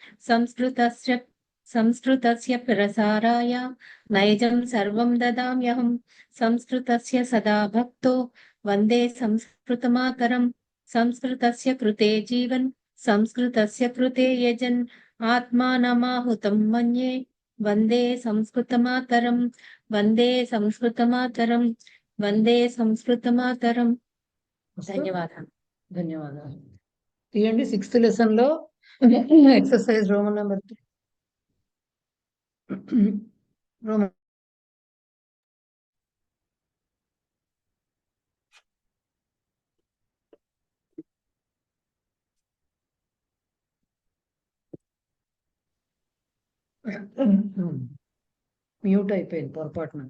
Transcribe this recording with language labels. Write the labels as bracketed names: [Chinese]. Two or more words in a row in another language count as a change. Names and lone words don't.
[Sanskrit] संस्कृतस्य प्रसाराय नैजं सर्वं ददाम्यहं संस्कृतस्य सदा भक्तो वन्दे संस्कृतमातरं संस्कृतस्य कृते जीवन् संस्कृतस्य कृते यजन् आत्मानमाहुतं मन्ये वन्दे संस्कृतमातरं वंदे संस्कृतमातरं वंदे संस्कृतमातरं ధన్యవాదాలు [Telugu] ధన్యవాదాలు. తీయండి [English] 6th lesson [Telugu] లో [English] exercise roman number [Telugu] 3. [English] Roman mute [Telugu] అయిపోయింది పొరపాటున.